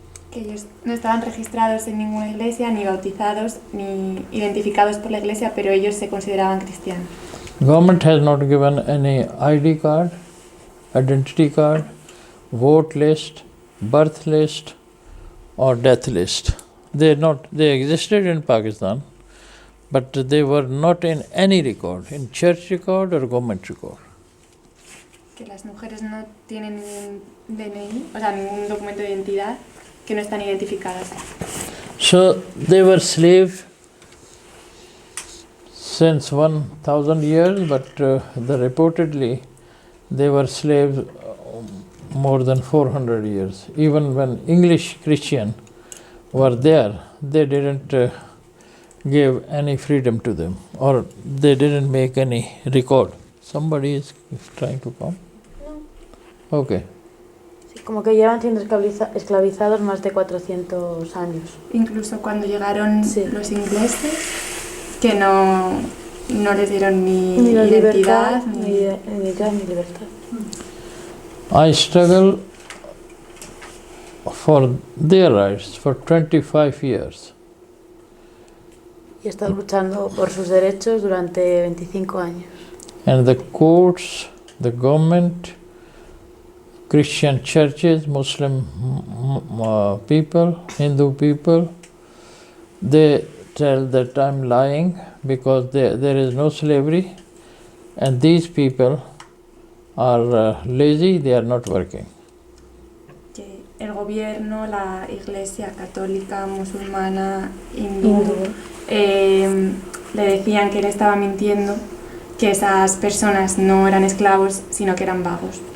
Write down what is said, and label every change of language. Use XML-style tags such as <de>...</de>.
<es>Que ellos no estaban registrados en ninguna iglesia, ni bautizados, ni identificados por la iglesia, pero ellos se consideraban cristianos.</es> <en>Government has not given any ID card, identity card, vote list, birth list, or death list. They existed in Pakistan, but they were not in any record, in church record or government record.</en> <es>Que las mujeres no tienen ningún DNI, o sea, ningún documento de identidad, que no están identificadas.</es> <en>So they were slaves since 1,000 years, but reportedly they were slaves more than 400 years. Even when English Christians were there, they didn't give any freedom to them, or they didn't make any record. Somebody is trying to come? Okay.</en> <es>Sí, como que llevan siendo esclavizados más de 400 años. Incluso cuando llegaron los ingleses, que no les dieron ni identidad, ni libertad.</es> <en>I struggled for their rights for 25 years.</en> <es>Y he estado luchando por sus derechos durante 25 años.</es> <en>And the courts, the government, Christian churches, Muslim people, Hindu people, they tell that I'm lying because there is no slavery, and these people are lazy, they are not working.</en> <es>Que el gobierno, la iglesia católica, musulmana, hindú, le decían que él estaba mintiendo, que esas personas no eran esclavos, sino que eran vagos.</es>